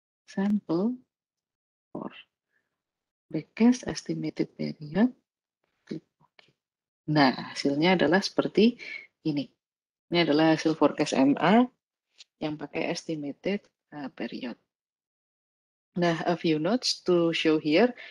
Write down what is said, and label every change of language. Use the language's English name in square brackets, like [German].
[English] sample for backcast estimated period. [Indonesian] Klik OK. Nah, hasilnya adalah seperti ini. Ini adalah hasil forecast MA yang pakai estimated period. [English] Nah, a few notes to show here.